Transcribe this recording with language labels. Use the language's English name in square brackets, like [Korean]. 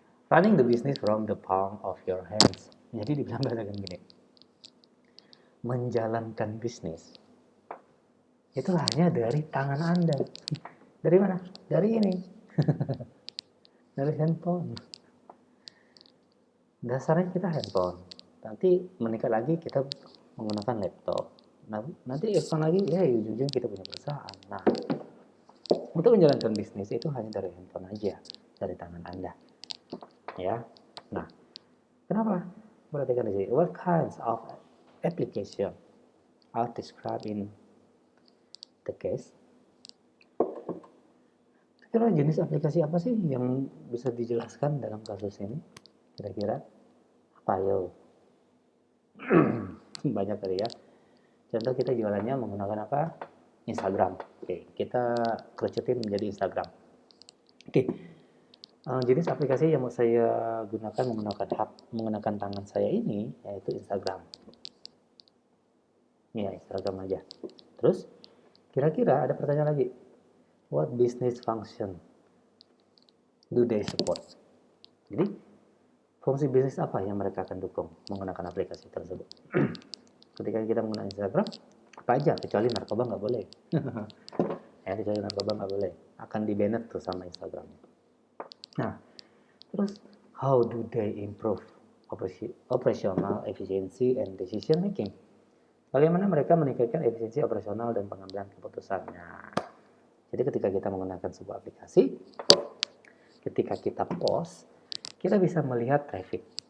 [English] Running the business from the palm of your hands. [Indonesian] Jadi dibilang bahasa gini. Menjalankan bisnis itu hanya dari tangan Anda. Dari mana? Dari ini. Dari handphone. Dasarnya kita handphone. Nanti meningkat lagi kita menggunakan laptop. Nah, nanti expand lagi ya ujung-ujung kita punya perusahaan. Nah, untuk menjalankan bisnis itu hanya dari handphone aja, dari tangan Anda. Ya. Nah, kenapa? Perhatikan di sini. [English] What kinds of application are described in the case? [Indonesian] Kira jenis aplikasi apa sih yang bisa dijelaskan dalam kasus ini? Kira-kira apa yo? Banyak kali ya. Contoh kita jualannya menggunakan apa? Instagram. Oke, kita kerucutin menjadi Instagram. Oke, jenis aplikasi yang mau saya gunakan menggunakan tangan saya ini yaitu Instagram. Ya, Instagram aja. Terus, kira-kira ada pertanyaan lagi. [English] What business function do they support? [Indonesian] Jadi, fungsi bisnis apa yang mereka akan dukung menggunakan aplikasi tersebut? Ketika kita menggunakan Instagram, apa aja kecuali narkoba nggak boleh. Kecuali narkoba nggak boleh. Akan di-banned tuh sama Instagram. Nah, terus [English] how do they improve operational efficiency and decision making? [Indonesian] Bagaimana mereka meningkatkan efisiensi operasional dan pengambilan keputusan? Nah, jadi ketika kita menggunakan sebuah aplikasi, ketika kita post, kita bisa melihat traffic.